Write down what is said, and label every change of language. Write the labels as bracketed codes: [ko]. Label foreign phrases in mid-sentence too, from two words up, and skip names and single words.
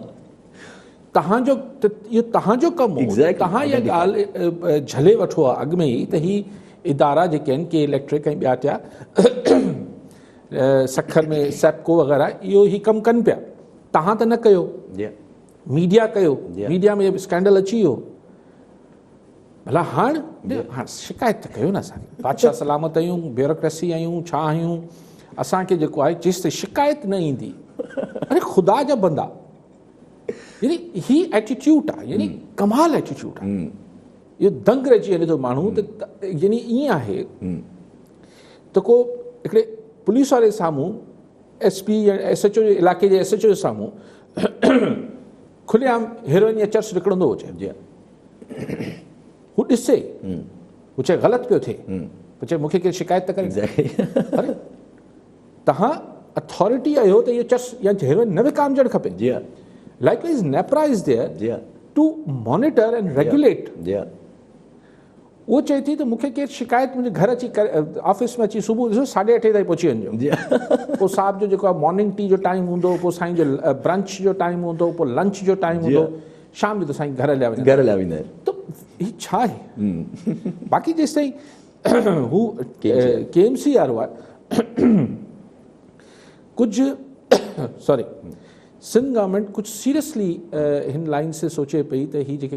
[sd] तव्हांजो इहो तव्हांजो कमु हो, तव्हां इहा ॻाल्हि झले वठो आहे अॻु में ई त ही इदारा जेके आहिनि के इलेक्ट्रिक ऐं ॿिया टिया सखर में सेप्को वग़ैरह इहो ई कमु कनि पिया, तव्हां त न कयो, मीडिया कयो, मीडिया में स्कैंडल अची वियो। भला हाणे शिकायत त कयो न, असांखे बादशाह सलामत आहियूं, ब्यूरोक्रेसी आहियूं, छा आहियूं, असांखे जेको आहे जेसि ताईं शिकायत न ईंदी, अरे ख़ुदा जा बंदा, यानी ही एटीट्यूड आहे, यानी कमाल एटीट्यूड आहे, इहो दंग रहिजी वञे थो माण्हू त यानी ईअं आहे त को हिकिड़े पुलिस वारे साम्हूं SP या SHO जे इलाइक़े जे SHO जे साम्हूं खुलेआम हीरोइन या चर्च निकिरंदो हुजे, हू ॾिसे, हू चए ग़लति पियो थिए, पोइ चए मूंखे केरु शिकायत त करे एग्जैक्टली अरे तव्हां अथॉरिटी आहियो त इहो चस या हेरोइन न विकामजणु खपे [ur] جی ہاں [en] likewise NEPRA is [sd] जी [en] देयर [sd] हाँ [en] to monitor and regulate [ur] جی ہاں [sd] उहो चए थी त मूंखे केरु शिकायत मुंहिंजे घर अची ऑफिस में अची सुबुह ॾिसो 8:30 ताईं पहुची वञिजो [ur] جی ہاں [sd] पोइ साहब जो जेको आहे [en] morning tea [sd] जो टाइम हूंदो पोइ साईं जो ब्रंच जो टाइम हूंदो पोइ लंच जो टाइम जी हूंदो शाम जो त साईं घर हलिया वञनि घर लाइ वेंदा आहिनि त हीउ छा आहे बाक़ी जेसि ताईं हू KMC वारो आहे कुझु सॉरी सिंध गवर्नमेंट कुझु सीरियसली हिन लाइन से सोचे पई त हीअ जेके